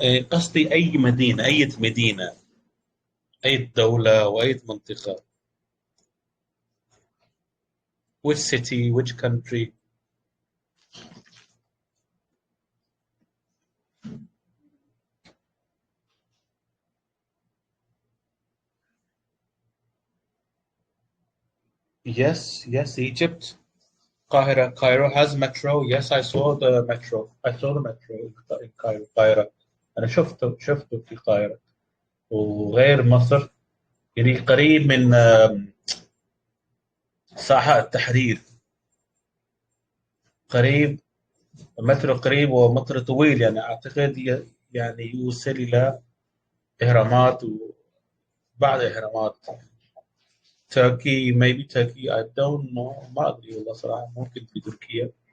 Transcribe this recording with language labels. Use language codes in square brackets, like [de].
[ar] قصدي أي مدينة, أي دولة وأي منطقة. [en] Which city, which country? Yes, Egypt. Cairo has metro. Yes, I saw the metro. In Cairo. [ar] أنا شفته في القاهرة. وغير مصر, يعني قريب من ساحة التحرير. قريب, مترو قريب ومترو طويل, يعني أعتقد يعني يوصل إلى إهرامات وبعد إهرامات. [en] maybe Turkey, I don't know. [ar] ما أدري والله صراحة, ممكن في تركيا.